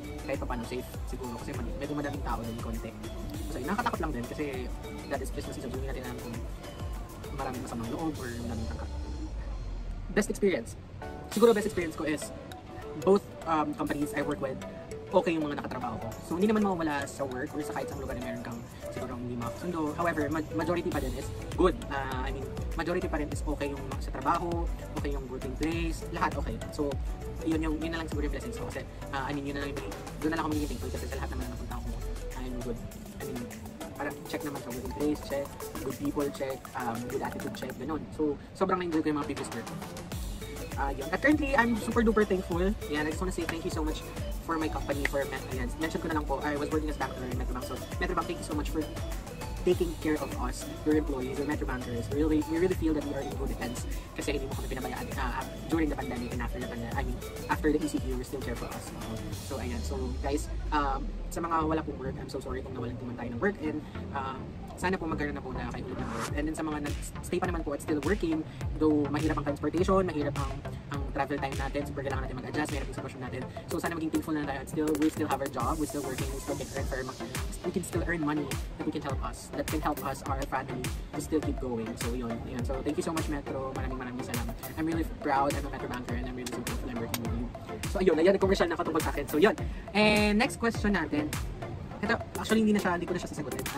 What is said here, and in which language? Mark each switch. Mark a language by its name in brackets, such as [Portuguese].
[Filipino] Kahit pa paano safe siguro kasi medyo madaming tao din konti. So, nakakatakot lang din kasi [English] that is Christmas season. [Filipino] So, hindi natin alam kung maraming masamang loob or maraming tangkat. Best experience. [English] Siguro best experience ko is both companies I work with, okay [Filipino] yung mga nakatrabaho ko. So, hindi naman mawawala sa work or sa kahit sa lugar na meron kang siguro hindi makasundo. [English] However, majority pa din is good. [Filipino] Majority pa rin is okay yung sa trabaho, okay yung working place, lahat okay. So, yun na lang siguro yung blessings ko. Kasi, yun na lang doon na lang ako magiging thankful kasi sa lahat naman na napunta ko, [English] I'm good. [Filipino] Parang [English] check naman sa working place, check, good people, check, good attitude, check, ganun. [Filipino] So, sobrang na-enjoy ko yung mga previous work. Yun. [English] At currently, I'm super duper thankful. Yan, I just want to say thank you so much for my company, for Ayan, mention [Filipino] ko na lang po, [English] I was working as banker in Metrobank. So, Metrobank, thank you so much for taking care of us, your employees, your Metrobankers. We really feel that we are in good hands [Filipino] kasi hindi mo kami pinabayaan [English] during the pandemic and after the pandemic. I mean, after the ECQ, you still care for us. So, ayan. [Filipino] So, guys, sa mga wala pong work, [English] I'm so sorry [Filipino] kung nawalan po man tayo ng work, and sana po magkaroon na po na kayo ulit ng work. And then sa mga nag-stay pa naman po at still working, though mahirap ang transportation, mahirap ang travel time natin, super kailangan natin mag-adjust, mahirap yung sitwasyon natin. [English] So [Filipino] sana maging thankful na tayo at [English] we still have our job, we still working, we still earn money that we can help us, our family, to still keep going. So yun. So thank you so much, Metro. [Filipino] Maraming salamat. [English] I'm really proud, I'm a Metro banker, and I'm really so grateful I'm working with you. [Filipino] So ayun, ayan, commercial na katungkol sa akin. So yun. And next question natin. Ito, actually hindi ko na siya sasagutin.